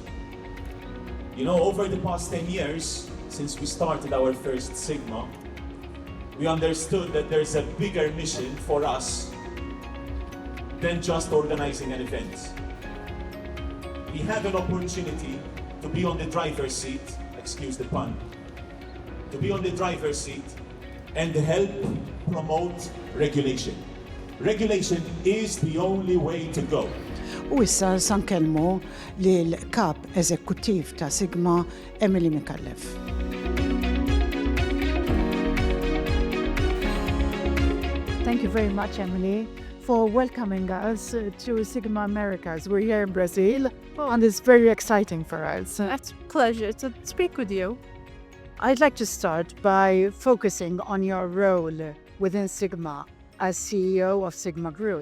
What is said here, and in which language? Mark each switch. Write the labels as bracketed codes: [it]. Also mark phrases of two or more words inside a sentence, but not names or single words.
[en] You know, over the past 10 years, since we started our first Sigma, we understood that there's a bigger mission for us than just organizing an event. We have an opportunity to be on the driver's seat, excuse the pun, to be on the driver's seat and help promote regulation. Regulation is the only way to go. [mt] U issa sankellmu lill-kap eżekuttiv ta' Sigma, Emily Mikallef. [en] Thank you very much, Emily, for welcoming us to Sigma Americas. We're here in Brazil, and it's very exciting for us. It's a pleasure to speak with you. I'd like to start by focusing on your role within Sigma as CEO of Sigma Group.